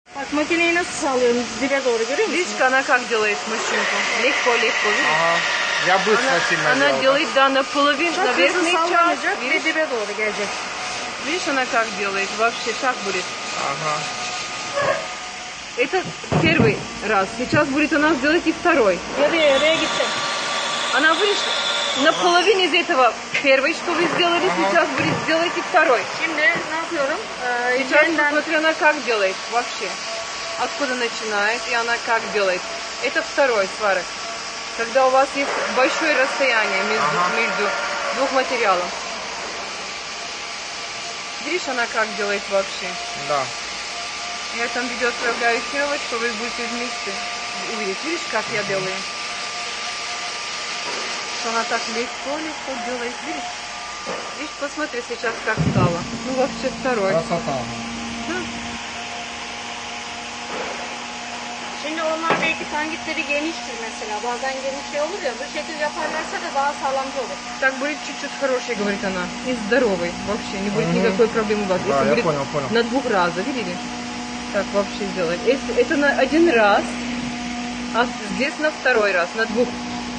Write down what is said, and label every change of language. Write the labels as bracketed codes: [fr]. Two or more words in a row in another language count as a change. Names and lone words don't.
[tr] Bak makineyi nasıl sağlıyorum dibe doğru görüyor musun? [ru] Видишь, она как делает машинку? Легко, легко, видишь? Ага. Я быстро сильно Она делал. делает, да, наполовину, [tr] Çok [ru] на [tr] hızlı [ru] верхний час. [tr] sallanacak ve [ru] Видишь? [tr] dibe doğru gelecek. [ru] Видишь, она как делает? Вообще так будет. Ага. Это первый раз. Сейчас будет у нас делать и второй. [tr] Yarıya gidecek. [ru] Она, видишь, на половине из этого первый, что вы сделали, сейчас будет сделать и второй. [tr] Şimdi ne yapıyorum? [ru] Сейчас [tr] Yeniden [ru] посмотри, она как делает вообще. Откуда начинает, и она как делает. Это второй сварок. Когда у вас есть большое расстояние между двух материалов. Видишь, она как делает вообще. Да. Я там видео отправляю эфировать, что вы будете вместе увидеть. Видишь, как я делаю? Что она так легко делает. Видишь? Видишь, посмотри сейчас, как стало. Ну, вообще второй. Красота. [tr] Şimdi onlar belki tangitleri geniştir mesela. Bazen geniş şey olur ya. Bu şekil yaparlarsa da daha sağlamcı olur. [ru] Так будет чуть-чуть хороший, говорит она. И здоровый. Вообще не будет никакой проблемы у вас. Да, Если я будет понял. на 2 раза, видели? Так вообще сделать. Это на 1 раз, а здесь на 2 раз, на 2.